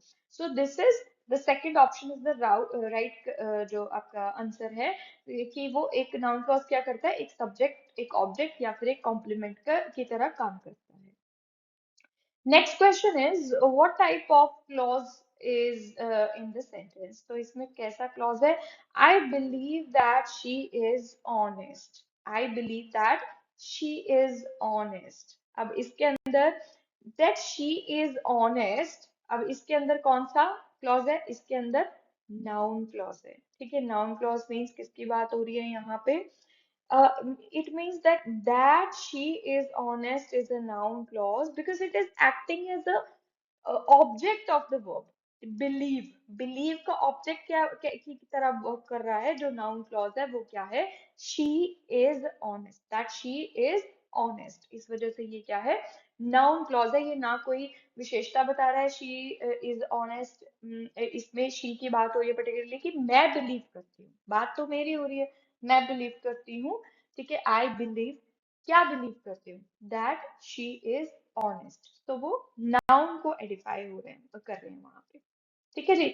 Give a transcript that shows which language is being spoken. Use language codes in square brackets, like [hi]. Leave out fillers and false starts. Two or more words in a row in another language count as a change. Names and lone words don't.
[en] so this is the second option is the right [hi] जो आपका आंसर है, कि वो एक [en] noun clause [hi] क्या करता है, एक सब्जेक्ट, एक ऑब्जेक्ट या फिर एक कॉम्प्लीमेंट का की तरह काम करता है। [en] next question is what type of clause is in the sentence. [hi] तो इसमें कैसा क्लॉज है? [en] I believe that she is honest. I believe that she is honest. [hi] अब इसके अंदर [en] that she is honest, [hi] अब इसके अंदर कौन सा क्लॉज है? इसके अंदर [en] noun clause [hi] है। ठीक है, [en] noun clause means [hi] किसकी बात हो रही है यहाँ पे? [en] uh, it means that she is honest is a noun clause because it is acting as a object of the verb believe। [hi] believe का object क्या की तरह वर्क कर रहा है, जो [en] noun clause [hi] है वो क्या है? [en] she is honest, that she is honest। [hi] इस वजह से ये क्या है? [en] noun clause [hi] है। ये ना कोई विशेषता बता रहा है [en] she is honest, [hi] इसमें she की बात हो रही है पर्टिकुलरली कि मैं बिलीव करती हूँ, बात तो मेरी हो रही है, मैं बिलीव करती हूँ। ठीक है, [en] I believe, [hi] क्या बिलीव करती हूँ? [en] that she is honest. [hi] तो वो नाउन को एडिफाई हो रहे हैं, तो कर रहे हैं वहां पे। ठीक है जी।